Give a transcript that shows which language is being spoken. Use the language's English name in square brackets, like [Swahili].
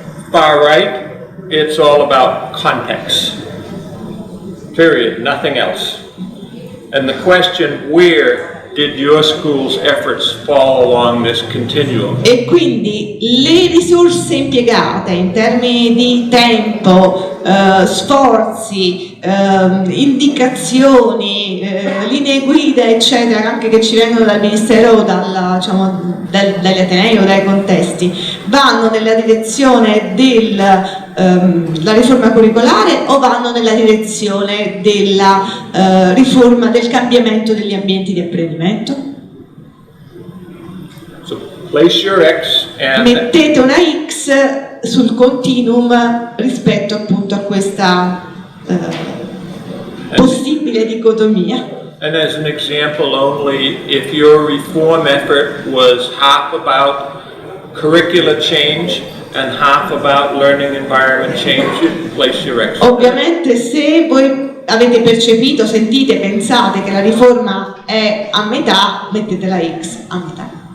[English] Far right, it's all about context, period, nothing else. And the question, where did your school's efforts fall along this continuum? [Italian] E quindi le risorse impiegate in termini di tempo, sforzi, indicazioni, linee guida, eccetera, anche che ci vengono dal Ministero, dagli atenei o dai contesti, vanno nella direzione della riforma curricolare o vanno nella direzione della riforma del cambiamento degli ambienti di apprendimento? [English] So place your X and [Italian] mettete una X sul continuum rispetto appunto a questa possibile dicotomia. [English] And as an example only, if your reform effort was half about curricula change and half about learning environment change, you place your X. [Italian] Ovviamente se voi avete percepito, sentite, pensate che la riforma è a metà, mettete la X a metà.